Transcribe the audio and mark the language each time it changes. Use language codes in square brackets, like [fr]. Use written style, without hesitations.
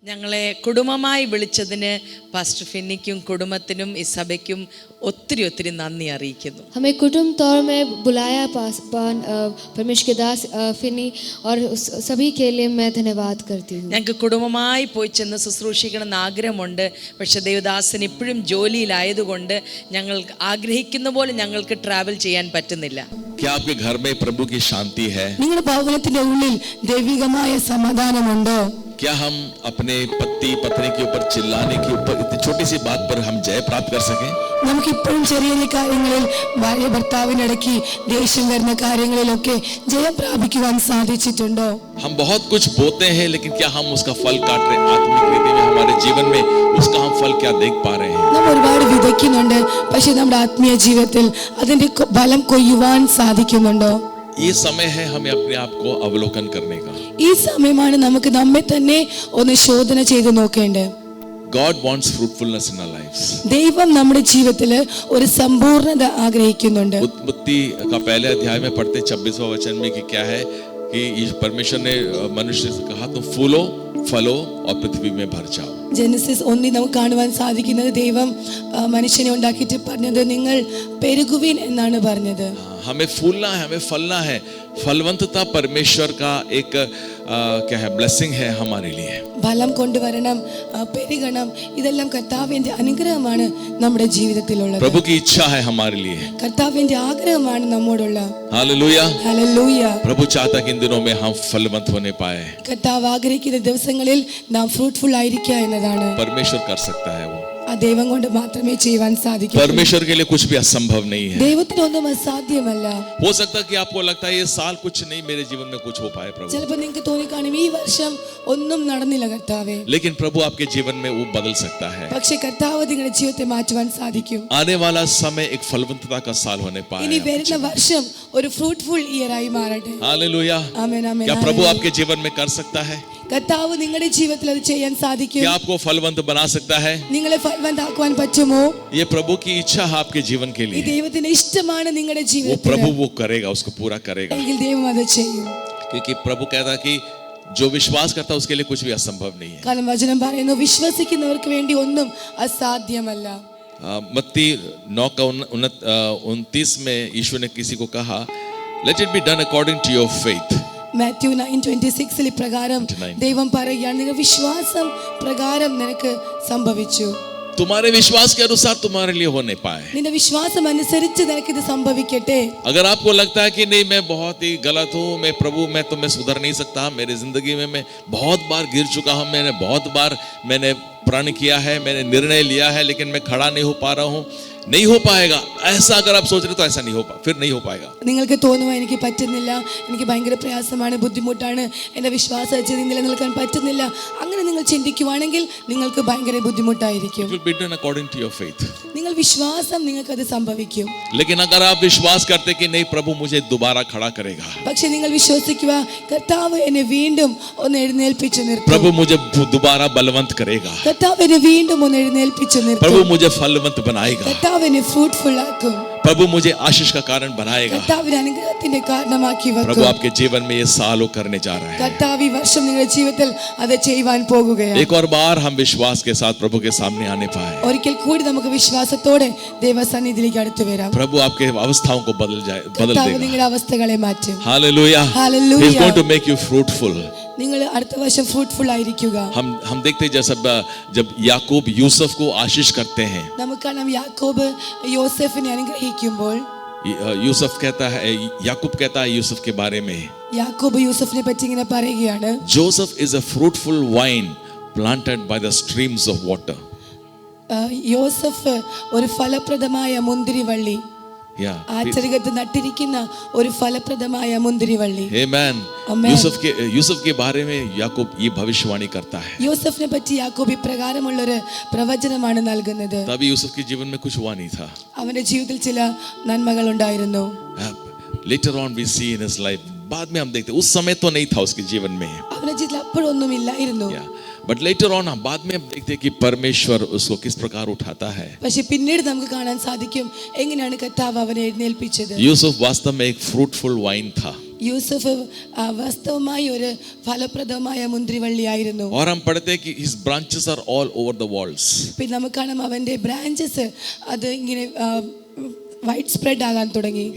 [ml] ഞങ്ങളെ കുടുംബമായി വിളിച്ചതിന് പാസ്റ്റർ ഫിന്നിക്കും കുടുംബത്തിനും ഈ സഭയ്ക്കും ഒത്തിരി ഒത്തിരി നന്ദി അറിയിക്കുന്നു. [hi] हमें कुटुंब तौर में बुलाया परमेश्वर के दास फिनी और सभी के लिए मैं धन्यवाद करती हूँ. [ml] ഞങ്ങൾക്ക് കുടുംബമായി പോയി ചെന്ന് ശുശ്രൂഷിക്കണമെന്ന് ആഗ്രഹമുണ്ട്. പക്ഷെ ദേവദാസൻ ഇപ്പോഴും ജോലിയിലായതുകൊണ്ട് ഞങ്ങൾ ആഗ്രഹിക്കുന്ന പോലെ ഞങ്ങൾക്ക് ട്രാവൽ ചെയ്യാൻ പറ്റുന്നില്ല. [hi] क्या आपके घर में प्रभु की शांति है? [ml] നിങ്ങളുടെ ഭവനത്തിന്റെ ഉള്ളിൽ ദൈവികമായ സമാധാനമുണ്ടോ? [hi] क्या हम अपने पति पत्नी के ऊपर चिल्लाने के ऊपर इतनी छोटी सी बात पर हम जय प्राप्त कर सकें? [ml] നമുക്ക് ഇപ്പോഴും ചെറിയ കാര്യങ്ങളിൽ ഭാര്യ ഭർത്താവിനിടയ്ക്ക് ദേഷ്യം വരുന്ന കാര്യങ്ങളിലൊക്കെ ജയം പ്രാപിക്കുവാൻ സാധിച്ചിട്ടുണ്ടോ? [hi] हम बहुत कुछ बोते हैं, लेकिन क्या हम उसका फल काट रहे हैं? आत्मिक रीति में हमारे जीवन में उसका हम फल क्या देख पा रहे हैं? [ml] നാം ഒരുപാട് വിതയ്ക്കുന്നുണ്ട്, പക്ഷെ നമ്മുടെ ആത്മീയ ജീവിതത്തിൽ അതിന്റെ ഫലം കൊയ്യുവാൻ സാധിക്കുന്നുണ്ടോ? [hi] ये समय है हमें अपने आप को अवलोकन करने का. [ml] ഈ സമയമാണ് നമുക്ക് നമ്മെ തന്നെ ഒന്ന് ശോധന ചെയ്ത് നോക്കേണ്ടത്. [en] God wants fruitfulness in our lives. [ml] ദൈവം നമ്മുടെ ജീവിതത്തിൽ ഒരു സമ്പൂർണ്ണത ആഗ്രഹിക്കുന്നുണ്ട്. [hi] उत्पत्ति का पहले अध्याय में पढ़ते 26वां वचन में कि क्या है कि परमेश्वर ने मनुष्य से कहा तुम फूलो फलो और पृथ्वी में भर जाओ. [ml] ജെനസിസ് 1 നമുക്ക് കാണുവാൻ സാധിക്കുന്നത് ദൈവം മനുഷ്യനെ ഉണ്ടാക്കിയിട്ട് പറഞ്ഞത് നിങ്ങൾ പെരുകുവിൻ എന്നാണ് പറഞ്ഞത്. [hi] हमें फूलना है, हमें फलना है. फलवंतता परमेश्वर का एक क्या है ब्लेसिंग है हमारे लिए. [ml] ഫലം കൊണ്ടുവരണം, പെരുകണം, ഇതെല്ലാം കർത്താവിന്റെ അനുഗ്രഹമാണ് നമ്മുടെ ജീവിതത്തിലുള്ളത്. [hi] प्रभु की इच्छा है हमारे लिए. [ml] കർത്താവിന്റെ ആഗ്രഹമാണ് നമ്മോടുള്ള. [hi] हालेलुया. [ml] ഹല്ലേലൂയ. [hi] प्रभु चाहता कि इन दिनों में हम फलवंत होने पाए. [ml] കർത്താവ് ആഗ്രഹിക്കുന്ന ദിവസങ്ങളിൽ നാം ഫ്രൂട്ട്ഫുൾ ആയിരിക്കുക എന്നതാണ്. [hi] परमेश्वर कर सकता है वो. [ml] ആ ദൈവം കൊണ്ട് മാത്രമേ ചെയ്യുവാൻ സാധിക്കൂ. [hi] परमेश्वर के लिए कुछ भी असंभव नहीं है. [ml] ദൈവത്തിനൊന്നും അസാധ്യമല്ല. [hi] हो सकता है कि आपको लगता है ये साल कुछ नहीं मेरे जीवन में कुछ हो पाए प्रभु, [ml] ചിലപ്പോൾ നിങ്ങൾക്ക് തോന്നിക്കാണും ഈ വർഷം ഒന്നും നടന്നില്ല കർത്താവേ. [hi] लेकिन प्रभु आपके जीवन में वो बदल सकता है. [ml] പക്ഷേ കർത്താവ് നിങ്ങളുടെ ജീവിതത്തെ മാറ്റുവാൻ സാധിക്കും. [hi] आने वाला समय एक फलवंतता का साल होने पाए. [ml] ഇനി വരുന്ന വർഷം ഒരു [en] fruitful year [ml] ആയി മാറട്ടെ. [hi] हालेलुया. [ml] ആമേൻ ആമേൻ. [hi] क्या प्रभु आपके जीवन में कर सकता है? [ml] കർത്താവ് നിങ്ങളുടെ ജീവിതത്തിൽ അത് ചെയ്യാൻ സാധിക്കും. [hi] क्या आपको फलवंत बना सकता है? [ml] നിങ്ങളെ ഫലവന്താക്കുവാൻ പറ്റുമോ? [hi] ये प्रभु की इच्छा है आपके जीवन के [ml] ഈ [hi] लिए. [ml] ദൈവത്തിന്റെ ഇഷ്ടമാണ് നിങ്ങളുടെ [hi] वो [ml] ജീവിതത്തിൽ. [hi] प्रभु वो करेगा, उसको पूरा करेगा. [ml] എങ്കിൽ ദൈവം അത് ചെയ്യും. [hi] क्योंकि प्रभु कहता कि जो विश्वास करता है उसके लिए कुछ भी असंभव नहीं है. [ml] കാരണം വചനം പറയുന്നു വിശ്വസിക്കുന്നവർക്ക് വേണ്ടി ഒന്നും അസാധ്യമല്ല. [hi] मत्ती 9:29 में यीशु ने किसी को कहा [en] Let it be done according to your faith. [ml] Mathew 9:26 പ്രകാരം ദൈവം പറയുകയാണ് നിങ്ങളുടെ വിശ്വാസം പ്രകാരം നിനക്ക് സംഭവിച്ചു. [hi] तुम्हारे विश्वास के अनुसार तुम्हारे लिए होने पाए. [ml] നിന്റെ വിശ്വാസം അനുസരിച്ച് നിനക്ക് ഇത് സംഭവിക്കട്ടെ. [hi] अगर आपको लगता है कि नहीं मैं बहुत ही गलत हूँ, मैं प्रभु मैं तो मैं सुधर नहीं सकता, मेरी जिंदगी में मैं बहुत बार गिर चुका हूँ, मैंने बहुत बार प्रण किया है, मैंने निर्णय लिया है, लेकिन मैं खड़ा नहीं हो पा रहा हूँ, नहीं हो पाएगा, ऐसा अगर आप सोच रहे तो ऐसा नहीं हो फिर नहीं हो पाएगा. [ml] നിങ്ങൾക്ക് തോന്നുവാ എനിക്ക് പറ്റുന്നില്ല, എനിക്ക് ഭയങ്കര പ്രയാസമാണ്, ബുദ്ധിമുട്ടാണ്, എൻ്റെ വിശ്വാസം നിലനിൽക്കാൻ പറ്റുന്നില്ല, അങ്ങനെ നിങ്ങൾ ചിന്തിക്കുവാണെങ്കിൽ നിങ്ങൾക്ക് ഭയങ്കര ബുദ്ധിമുട്ടായിരിക്കും. [en] It will be done according to your faith. [ml] നിങ്ങൾ വിശ്വാസം നിങ്ങൾക്ക് അത് സംഭവിക്കും. [hi] लेकिन अगर आप विश्वास करते कि नहीं प्रभु मुझे दोबारा खड़ा करेगा, [ml] പക്ഷെ നിങ്ങൾ വിശ്വസിക്കുക കർത്താവ് എന്നെ വീണ്ടും ഒന്ന് എഴുന്നേൽപ്പിച്ചു നിർത്തും. [hi] प्रभु मुझे दोबारा बलवंत करेगा, [ml] കർത്താവ് എന്നെ വീണ്ടും ഒന്ന് എഴുന്നേൽപ്പിച്ചു നിർത്തും. [hi] प्रभु मुझे फलवंत बनाएगा, [ml] കർത്താവ് എന്നെ ഫ്രൂട്ട്ഫുൾ ആക്കും. [hi] प्रभु मुझे आशीष का कारण बनाएगा. [ml] കർത്താവിന്റെ അനുഗ്രഹത്തിന്റെ കാരണമാക്കി [hi] प्रभु [ml] വെക്കും. [hi] आपके जीवन में ये सालों करने जा रहा है. [ml] കർത്താവ് ഈ വർഷം നിങ്ങളുടെ ജീവിതത്തിൽ അത് ചെയ്യുവാൻ പോകുകയാണ്. [hi] एक और बार हम विश्वास के साथ प्रभु के सामने आने पाए. [ml] ഒരിക്കൽ കൂടി നമുക്ക് വിശ്വാസത്തോടെ ദൈവസന്നിധിയിലേക്ക് അടുത്തു വരാം. [hi] प्रभु आपके अवस्थाओं को बदल [ml] കർത്താവ് [hi] देगा. [ml] നിങ്ങളുടെ അവസ്ഥകളെ മാറ്റും. [hi] Hallelujah. [en] Hallelujah. He's going to make you fruitful. [ml] നിങ്ങൾ അടുത്ത വർഷം ഫ്രൂട്ട്ഫുൾ ആയിരിക്കുക. [hi] हम देखते हैं जब याकूब यूसुफ को आशीष करते हैं, [ml] നമുക്കറിയാം യാക്കോബ് യോസേഫിനെ അനുഗ്രഹിക്കുമ്പോൾ [hi] यूसुफ कहता है, याकूब कहता है यूसुफ के बारे में, [ml] യാക്കോബ് യൂസഫിനെ പറ്റി ഇങ്ങനെ പറയുകയാണ്, [en] Joseph is a fruitful vine planted by the streams of water. [ml] യോസഫ് ഒരു ഫലപ്രദമായ മുന്തിരിവള്ളി, ആശ്ചര്യത്ത് നട്ടിരിക്കുന്ന ഒരു ഫലപ്രദമായ മുന്തിരിവള്ളി. [en] Amen. Amen. [hi] यूसुफ के बारे में याकूब ये भविष्यवाणी करता है. [ml] യോസഫിനെ പറ്റി യാക്കോബ് ഇപ്രകാരമുള്ള ഒരു പ്രവചനമാണ് നൽകുന്നത്. [hi] तभी यूसुफ के जीवन में कुछ हुआ नहीं था. [ml] അവന്റെ ജീവിതത്തിൽ ചില നന്മകൾ ഉണ്ടായിരുന്നു. [en] Later on we see in his life, [hi] बाद में हम देखते उस समय तो नहीं था उसके जीवन में, [ml] അവന്റെ ജീവിതത്തിൽ അപ്പോഴൊന്നും ഇല്ലായിരുന്നു. [en] but later on [hi] हम बाद में हम देखते कि परमेश्वर उसको किस प्रकार उठाता है. [ml] പക്ഷെ പിന്നീട് നമുക്ക് കാണാൻ സാധിക്കും എങ്ങനെയാണ് കർത്താവ് അവനെ എഴുന്നേൽപ്പിച്ചത്. [hi] यूसुफ वास्तव में एक [en] fruitful vine [hi] था. [ml] യൂസഫ് വാസ്തവമായി ഒരു ഫലപ്രദമായ മുന്തിരിവള്ളിയായിരുന്നു. [hi] और हम पढ़ते हैं कि [en] his branches are all over the walls. [ml] പിന്നെ നമുക്ക് കാണാം അവന്റെ ബ്രാഞ്ചസ് അത് ഇങ്ങനെ [en] wide spread [ml] ആകാൻ തുടങ്ങി.